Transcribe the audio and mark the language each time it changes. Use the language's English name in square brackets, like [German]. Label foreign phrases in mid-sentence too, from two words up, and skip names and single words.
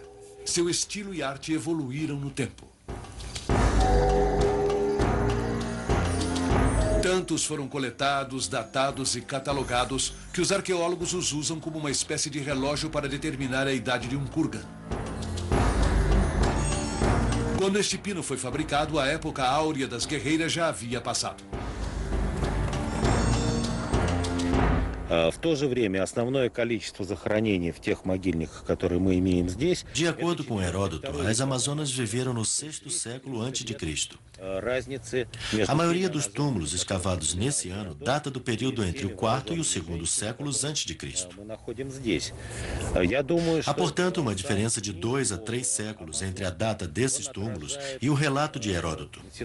[Portuguese] Seu estilo e arte evoluíram no tempo. Tantos foram coletados, datados e catalogados que os arqueólogos os usam como uma espécie de relógio para determinar a idade de um kurgan. Quando este pino foi fabricado, a época áurea das guerreiras já havia passado. [Russian] В то же время основное количество захоронений в тех могильниках, которые мы имеем здесь... [Portuguese] De acordo com Heródoto, as Amazonas viveram no 6º século a.C. A maioria dos túmulos escavados nesse ano data do período entre o 4º e o 2º séculos a.C. Há, portanto, uma diferença de 2 a 3 séculos entre a data desses túmulos e o relato de Heródoto.